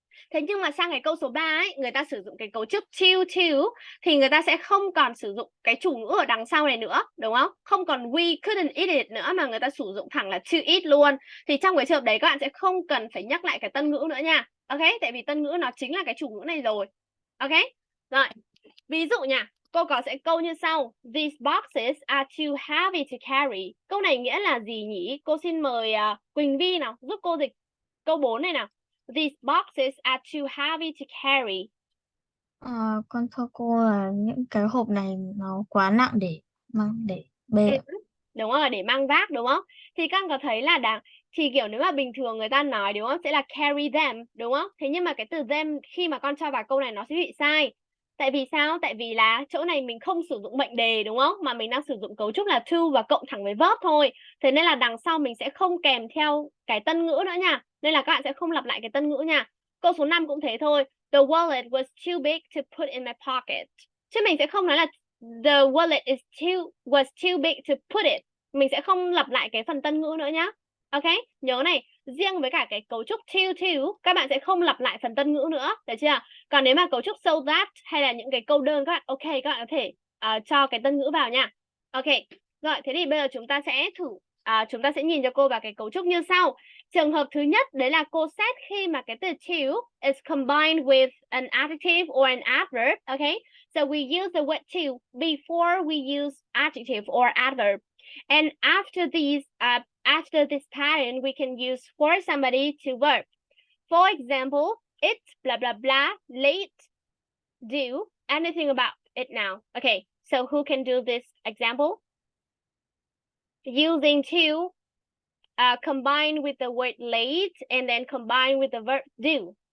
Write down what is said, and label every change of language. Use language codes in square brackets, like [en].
[vi] Thế nhưng mà sang cái câu số 3 ấy, người ta sử dụng cái cấu trúc to thì người ta sẽ không còn sử dụng cái chủ ngữ ở đằng sau này nữa, đúng không? Không còn [en] we couldn't eat it [vi] nữa mà người ta sử dụng thẳng là to eat luôn. Thì trong cái trường hợp đấy các bạn sẽ không cần phải nhắc lại cái tân ngữ nữa nha. Ok, tại vì tân ngữ nó chính là cái chủ ngữ này rồi. Ok, rồi. Ví dụ nha, cô có sẽ câu như sau. [en] These boxes are too heavy to carry. [vi] Câu này nghĩa là gì nhỉ? Cô xin mời Quỳnh Vi nào, giúp cô dịch câu 4 này nào. [en] These boxes are too heavy to carry. [vi] Con thưa cô là những cái hộp này nó quá nặng để bê. Đúng rồi, để mang vác, đúng không? Thì các có thấy là thì kiểu nếu mà bình thường người ta nói đúng không, sẽ là [en] carry them, [vi] đúng không? Thế nhưng mà cái từ them khi mà con cho vào câu này nó sẽ bị sai. Tại vì sao? Tại vì là chỗ này mình không sử dụng mệnh đề, đúng không? Mà mình đang sử dụng cấu trúc là to và cộng thẳng với verb thôi. Thế nên là đằng sau mình sẽ không kèm theo cái tân ngữ nữa nha. Nên là các bạn sẽ không lặp lại cái tân ngữ nha. Câu số 5 cũng thế thôi. [en] The wallet was too big to put in my pocket. [vi] Chứ mình sẽ không nói là [en] the wallet was too big to put it. [vi] Mình sẽ không lặp lại cái phần tân ngữ nữa nhá. Ok, nhớ này, Riêng với cả cái cấu trúc to các bạn sẽ không lặp lại phần tân ngữ nữa, được chưa? Còn nếu mà cấu trúc so that hay là những cái câu đơn các bạn các bạn có thể cho cái tân ngữ vào nha. Ok. Rồi, thế thì bây giờ chúng ta sẽ thử chúng ta sẽ nhìn cho cô vào cái cấu trúc như sau. Trường hợp thứ nhất đấy là cô xét khi mà cái từ to [en] is combined with an adjective or an adverb, okay? So we use the word to before we use adjective or adverb. And after this pattern, we can use for somebody to verb. For example, it's blah blah blah late. Do anything about it now. Okay, so who can do this example? Using to combine with the word late and then combine with the verb do.